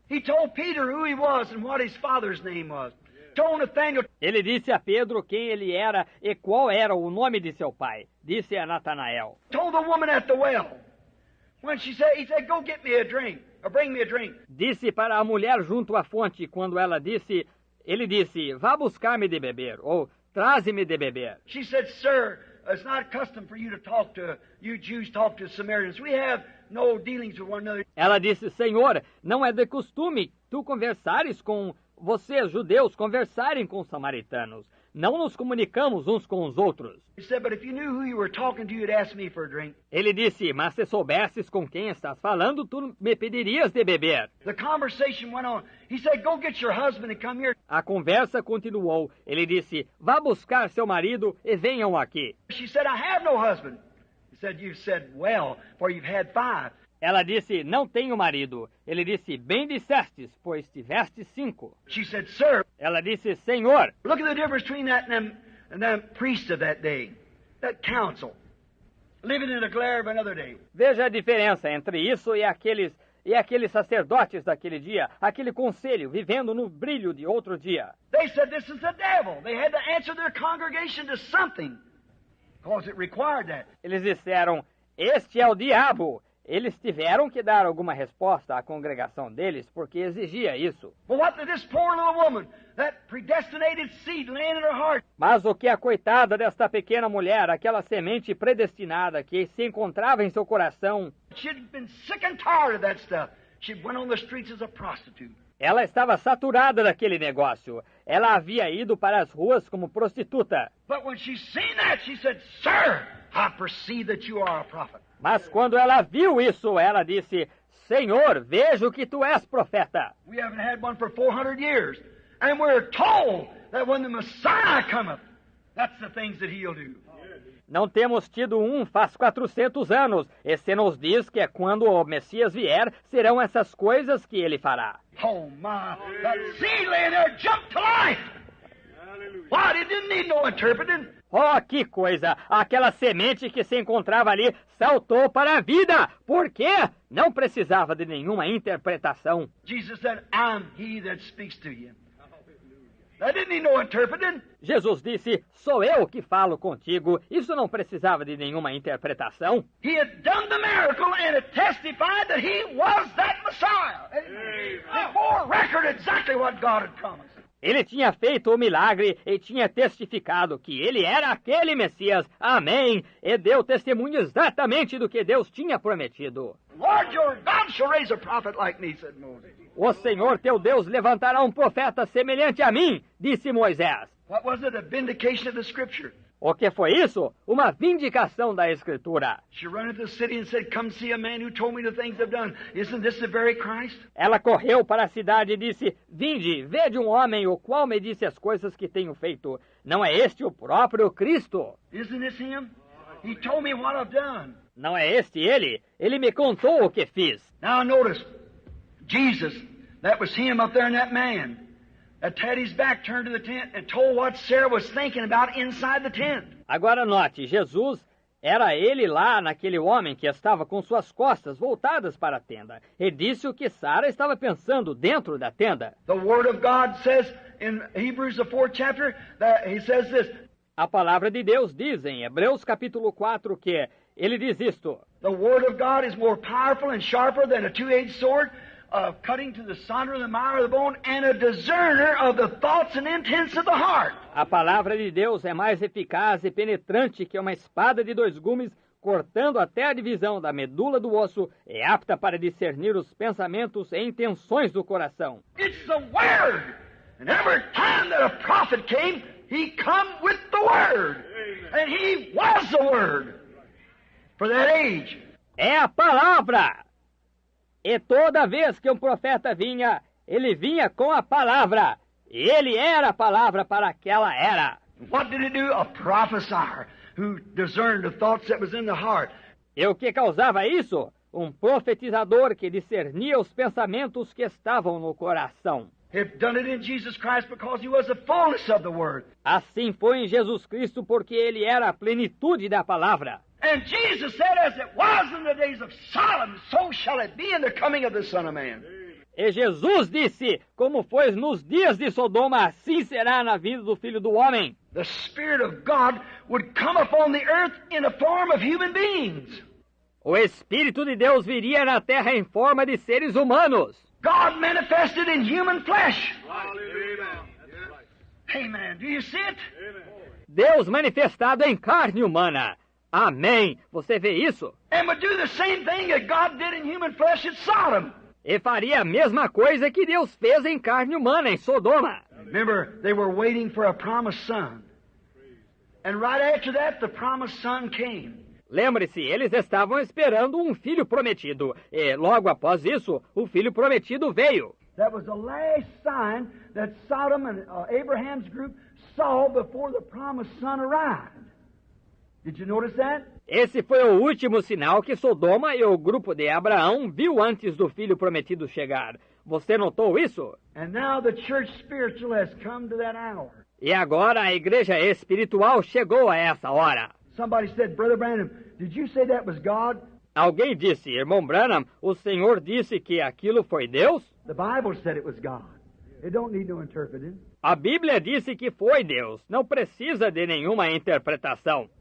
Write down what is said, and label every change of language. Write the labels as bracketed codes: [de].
[en] He told Peter who he was and what his father's name was. Told Nathaniel. [pt] Ele disse a Pedro quem ele era e qual era o nome de seu pai. Disse a Natanael. [en] Told the woman at the well. When he said, go get me a drink, or bring me a drink. [pt] Disse para a mulher junto à fonte quando ela disse, ele disse, vá buscar-me de beber, ou traze-me de beber. [en] She said, sir, it's not custom for you to talk to, you Jews talk to Samaritans. We have no dealings with one another. [pt] Ela disse, Senhor, não é de costume tu conversares com vocês, judeus, conversarem com os samaritanos. Não nos comunicamos uns com os outros. [en] He said, but if you knew who you were talking to, you'd ask me for a drink. [pt] Ele disse, mas se soubesses com quem estás falando, tu me pedirias de beber. [en] The conversation went on. He said, go get your husband and come here. [pt] A conversa continuou. Ele disse, vá buscar seu marido e venham aqui. [en] She said, I have no husband. He said, you've said well, for you've had 5. [pt] Ela disse, não tenho marido. Ele disse, bem dissestes, pois tiveste 5. [en] She said, sir. [pt] Ela disse, Senhor. [en] Look at the difference between that and them priests of that day, that council, living in the glare of another day. [pt] Veja a diferença entre isso e aqueles sacerdotes daquele dia, aquele conselho, vivendo no brilho de outro dia. [en] They said this is the devil. They had to answer their congregation to something, because it required that. [pt] Eles disseram, Este é o diabo. Eles tiveram que dar alguma resposta à congregação deles, porque exigia isso. [en] Well, what did this poor little woman, that predestinated seed laying in her heart? [pt] Mas o que a coitada desta pequena mulher, aquela semente predestinada que se encontrava em seu coração, [en] She'd been sick and tired of that stuff. She went on the streets as a prostitute. [pt] ela estava saturada daquele negócio. Ela havia ido para as ruas como prostituta. [en] But when she seen that, she said, Sir, I perceive that you are a prophet. [pt] Mas quando ela viu isso, ela disse, Senhor, vejo que tu és profeta. [en] We haven't had one for 400 years. And we're told that when the Messiah cometh, that's the things that he'll do. [pt] Não temos tido um faz 400 anos. E se nos diz que é quando o Messias vier, serão essas coisas que ele fará. [en] Oh my, that seed laying there jumped to life. What? It didn't need no interpreting. [pt] Oh, que coisa! Aquela semente que se encontrava ali saltou para a vida. Por quê? Não precisava de nenhuma interpretação. [en] Jesus said, I'm he that speaks to you. That didn't need no interpreting. [pt] Jesus disse, sou eu que falo contigo. Isso não precisava de nenhuma interpretação. [en] He had done the miracle and it testified that he was that Messiah. It bore record exactly what God had promised. [pt] Ele tinha feito o milagre e tinha testificado que ele era aquele Messias. Amém! E deu testemunho exatamente do que Deus tinha prometido. [en] Lord your God shall raise a prophet like me, said Moses. [pt] O Senhor teu Deus levantará um profeta semelhante a mim, disse Moisés. [en] What was it? A vindication of the Scripture. [pt] O que foi isso? Uma vindicação da Escritura. [en] She ran into the city and said, Come see a man who told me the things I've done. Isn't this the very Christ? [pt] Ela correu para a cidade e disse, Vinde, vede um homem o qual me disse as coisas que tenho feito. Não é este o próprio Cristo? [en] Isn't this him? He told me what I've done. [pt] Não é este ele? Ele me contou o que fiz. [en] Now notice, Jesus, that was him up there in that man. That had his back turned to the tent and told what Sarah was thinking about inside the tent. [pt] Agora note, Jesus era ele lá naquele homem que estava com suas costas voltadas para a tenda. E disse o que Sara estava pensando dentro da tenda. [en] The Word of God says in Hebrews the 4th chapter, that he says this. [pt] A palavra de Deus diz em Hebreus capítulo 4 que ele diz isto. [en] The Word of God is more powerful and sharper than a two-edged sword, cutting to the sunder of the marrow of the bone, and a discerner of the thoughts and intents of the heart. [pt] A palavra de Deus é mais eficaz e penetrante que uma espada de dois gumes, cortando até a divisão da medula do osso, é apta para discernir os pensamentos e intenções do coração. [en] It's the Word! And every time that a prophet came, he come with the Word. And he was the Word for that age. [pt] É a palavra! E toda vez que um profeta vinha, ele vinha com a palavra. E ele era a palavra para aquela era. [en] What did he do? A prophesier who discerned the thoughts that was in the heart. [pt] E o que causava isso? Um profetizador que discernia os pensamentos que estavam no coração. [en] He had done it in Jesus Christ because he was the fullness of the Word. [pt] Assim foi em Jesus Cristo porque ele era a plenitude da palavra. [en] And Jesus said, as it was in the days of Sodom, so shall it be in the coming of the Son of Man. [pt] E Jesus disse, como foi nos dias de Sodoma, assim será na vinda do Filho do Homem. [en] The Spirit of God would come upon the earth in the form of human beings. [pt] O Espírito de Deus viria na terra em forma de seres humanos. [en] God manifested in human flesh. Amen. Do you see it? [pt] Deus manifestado em carne humana. Amém. Você vê isso? [en] And would do the same thing that God did in human flesh at Sodom. [pt] E faria a mesma coisa que Deus fez em carne humana em Sodoma. [en] Remember, they were waiting for a promised son. And right after that, the promised son came. [pt] Lembre-se, eles estavam esperando um filho prometido. E logo após isso, o filho prometido veio. [en] That was the last sign that Sodom and Abraham's group saw before the promised son arrived. Did you notice that? [pt] Esse foi o último sinal que Sodoma e o grupo de Abraão viu antes do filho prometido chegar. Você notou isso? [en] And now the church spiritual has come to that hour. [pt] E agora a igreja espiritual chegou a essa hora. [en] Somebody said, Brother Branham, did you say that was God? [pt] Alguém disse, irmão Branham, o Senhor disse que aquilo foi Deus? [en] The Bible said it was God. It don't need no interpreting. [pt] A Bíblia disse que foi Deus. Não precisa de nenhuma interpretação.